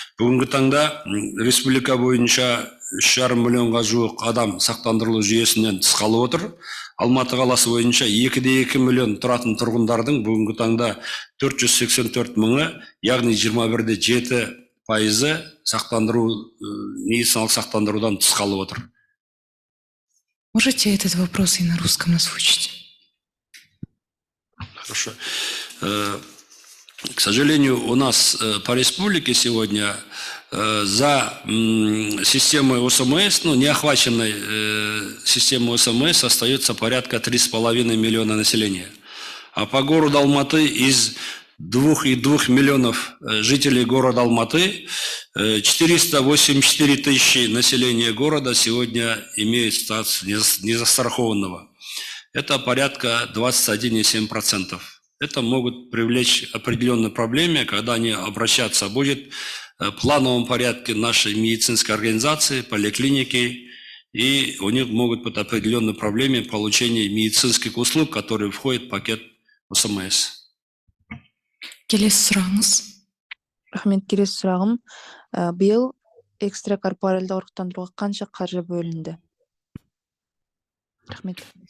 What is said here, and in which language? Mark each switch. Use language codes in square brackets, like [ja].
[kk] Бүгінгі таңда республика бойынша 3,5 миллионға жуық адам сақтандырылу жүйесінен тыс қалып отыр. Алматы қаласы бойынша 2,2 миллион тұратын тұрғындардың бүгінгі таңда 484 мыңы, яғни 21,7% сақтандыру, медициналық сақтандырудан тыс қалып отыр. [ru] Можете этот вопрос и на русском озвучить? Хорошо. К сожалению, у нас по республике сегодня за системой ОСМС, не охваченной системой ОСМС, остается порядка 3,5 миллиона населения. А по городу Алматы из 2,2 миллионов жителей города Алматы 484 тысячи населения города сегодня имеют статус незастрахованного. Это порядка 21,7%. Это могут привлечь определенные проблемы, когда они обращаться будет в плановом порядке нашей медицинской организации, поликлиники, и у них могут быть определенные проблемы получения медицинских услуг, которые входят в пакет ОСМС. [kk] Келесі сұрағыңыз. Рахмет, келесі сұрағым, биыл экстракорпоральды ұрықтандыруға қанша қаржы бөлінді? Рахмет.